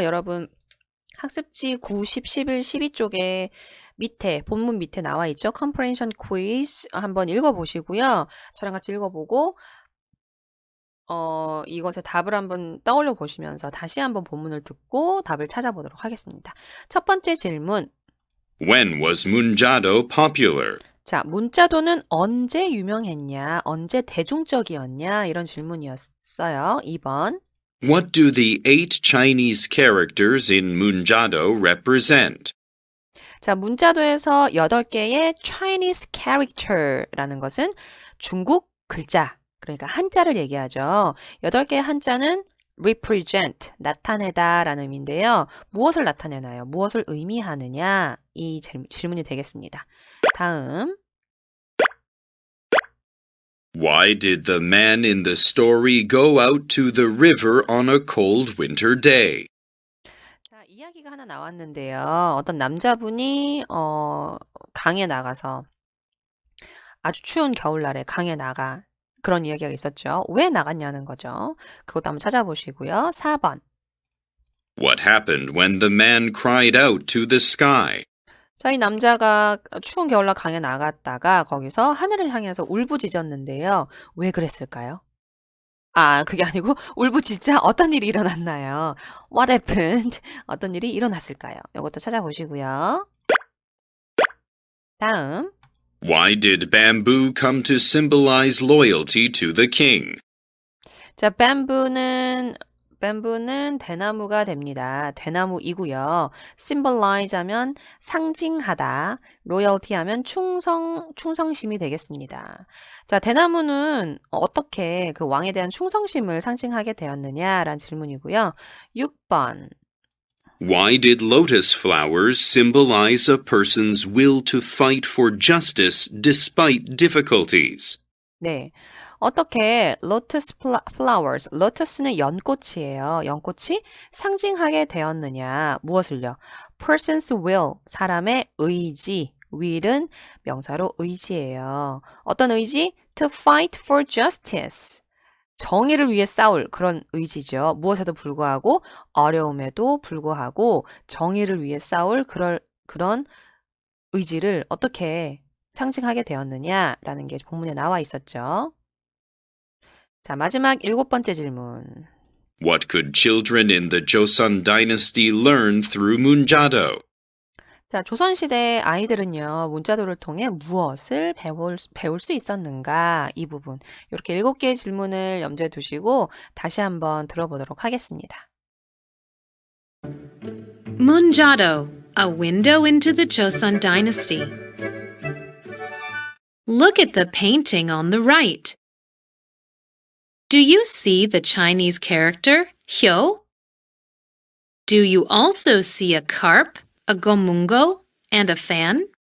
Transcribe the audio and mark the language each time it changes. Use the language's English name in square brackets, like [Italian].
[Korean] 여러분 학습지 9, 10, 11, 12쪽에 밑에 본문 밑에 나와 있죠. 컴프레hen션 퀴즈 한번 읽어보시고요. 저랑 같이 읽어보고 이것의 답을 한번 떠올려 보시면서 다시 한번 본문을 듣고 답을 찾아보도록 하겠습니다. 첫 번째 질문. [English] When was Munjado popular? [Korean] 자, 문자도는 언제 유명했냐? 언제 대중적이었냐? 이런 질문이었어요. 2번. [English] What do the 8 Chinese characters in Munjado represent? [Korean] 자, 문자도에서 8개의 [English] Chinese character [Korean] 라는 것은 중국 글자, 그러니까 한자를 얘기하죠. 8개의 한자는 represent, 나타내다 라는 의미인데요. 무엇을 나타내나요? 무엇을 의미하느냐? 이 질문이 되겠습니다. 다음. [English] Why did the man in the story go out to the river on a cold winter day? [Korean] 자, 이야기가 하나 나왔는데요. 어떤 남자분이 강에 나가서 아주 추운 겨울날에 강에 나가 그런 이야기가 있었죠. 왜 나갔냐는 거죠. 그것도 한번 찾아보시고요. 4번. [English] What happened when the man cried out to the sky? [Korean] 자, 이 남자가 추운 겨울날 강에 나갔다가 거기서 하늘을 향해서 울부짖었는데요. 왜 그랬을까요? 아, 그게 아니고 울부짖자 어떤 일이 일어났나요? [English] What happened? [Korean] 어떤 일이 일어났을까요? 이것도 찾아보시고요. 다음. [English] Why did bamboo come to symbolize loyalty to the king? [Korean] 자, bamboo는 대나무가 됩니다. 대나무이고요. symbolize 하면 상징하다, loyalty 하면 충성심이 되겠습니다. 자, 대나무는 어떻게 그 왕에 대한 충성심을 상징하게 되었느냐라는 질문이고요. 6번. [English] Why did lotus flowers symbolize a person's will to fight for justice despite difficulties? [Korean] 네. 어떻게 lotus flowers, lotus는 연꽃이에요. 연꽃이 상징하게 되었느냐? 무엇을요? [English] person's will, [Korean] 사람의 의지. will은 명사로 의지예요. 어떤 의지? [English] to fight for justice. [Korean] 정의를 위해 싸울 그런 의지죠. 무엇에도 불구하고 어려움에도 불구하고 정의를 위해 싸울 그런 의지를 어떻게 상징하게 되었느냐라는 게 본문에 나와 있었죠. 자, 마지막 7번째 질문. [English] What could children in the Joseon dynasty learn through Munjado? [Korean] 자, 조선시대 아이들은요, 문자도를 통해 무엇을 배울 수 있었는가? 이 부분. 이렇게 7개의 질문을 염두에 두시고 다시 한번 들어보도록 하겠습니다. [English] Munjado, a window into the Joseon dynasty. Look at the painting on the right. Do you see the Chinese character, Hyo? Do you also see a carp, a gomungo, and a fan?